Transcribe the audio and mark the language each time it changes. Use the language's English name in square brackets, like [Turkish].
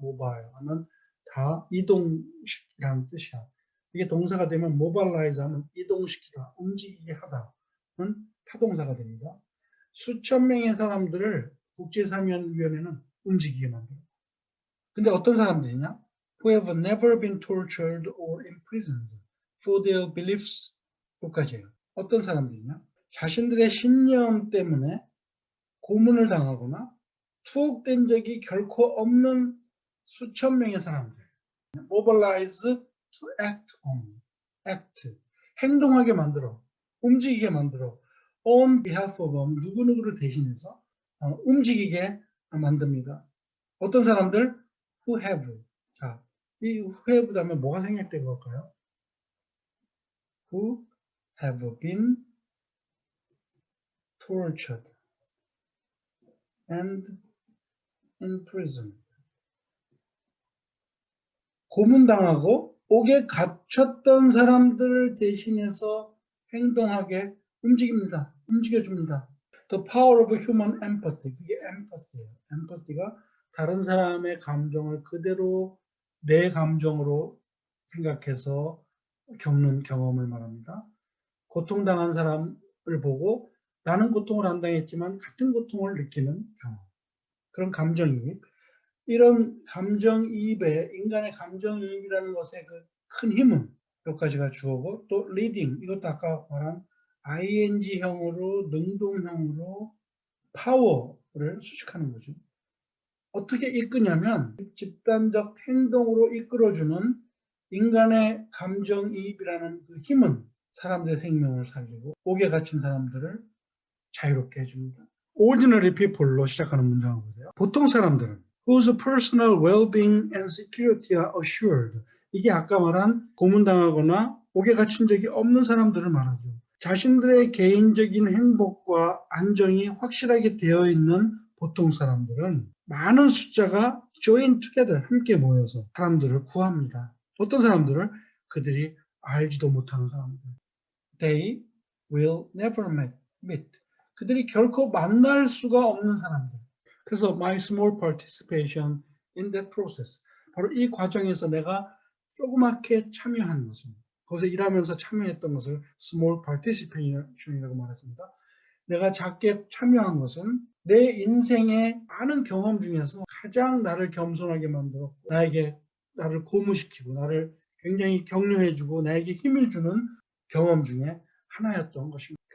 [Korean] 모바일 하면 다 이동시키라는 뜻이야. 이게 동사가 되면 모발라이즈 하면 이동시키다, 움직이게 하다는 타동사가 됩니다. 수천 명의 사람들을 국제사면위원회는 움직이게 만들어요. 근데 어떤 사람들이냐? [English] Who have never been tortured or imprisoned for their beliefs. [Korean] 끝까지예요. 어떤 사람들이냐? 자신들의 신념 때문에 고문을 당하거나 투옥된 적이 결코 없는 수천 명의 사람들. [English] Mobilize to act on. act. [Korean] 행동하게 만들어. 움직이게 만들어. [English] on behalf of [Korean] 누구누구를 대신해서 움직이게 만듭니다. 어떤 사람들? [English] who have. [Korean] 자, 이 [English] who have [Korean] 다음에 뭐가 생략된 걸까요? [English] who have been tortured and imprisoned. [Korean] 고문당하고 옥에 갇혔던 사람들을 대신해서 행동하게 움직입니다. 움직여줍니다. [English] The power of human empathy. [Korean] 그게 empathy예요. empathy가 다른 사람의 감정을 그대로 내 감정으로 생각해서 겪는 경험을 말합니다. 고통당한 사람을 보고 나는 고통을 안 당했지만 같은 고통을 느끼는 경험. 그런 감정이입. 이런 감정이입에 인간의 감정이입이라는 것의 그 큰 힘은 몇 가지가 주어고 또 리딩 이것도 아까 말한 ing형으로 능동형으로 파워를 수식하는 거죠. 어떻게 이끄냐면 집단적 행동으로 이끌어주는 인간의 감정이입이라는 그 힘은 사람들의 생명을 살리고 옥에 갇힌 사람들을 자유롭게 해줍니다. [English] Ordinary people [Korean] 로 시작하는 문장을 보세요. 보통 사람들은 [English] whose personal well-being and security are assured. [Korean] 이게 아까 말한 고문당하거나 옥에 갇힌 적이 없는 사람들을 말하죠. 자신들의 개인적인 행복과 안정이 확실하게 되어 있는 보통 사람들은 많은 숫자가 [English] join together, [Korean] 함께 모여서 사람들을 구합니다. 어떤 사람들을? 그들이 알지도 못하는 사람들. [English] They will never meet. [Korean] 그들이 결코 만날 수가 없는 사람들. 그래서 [English] my small participation in that process. [Korean] 바로 이 과정에서 내가 조그맣게 참여한 것은, 거기서 일하면서 참여했던 것을 [English] small participation [Korean] 이라고 말했습니다. 내가 작게 참여한 것은 내 인생의 많은 경험 중에서 가장 나를 겸손하게 만들었고 나에게 나를 고무시키고 나를 굉장히 격려해주고 나에게 힘을 주는 경험 중에 하나였던 것입니다.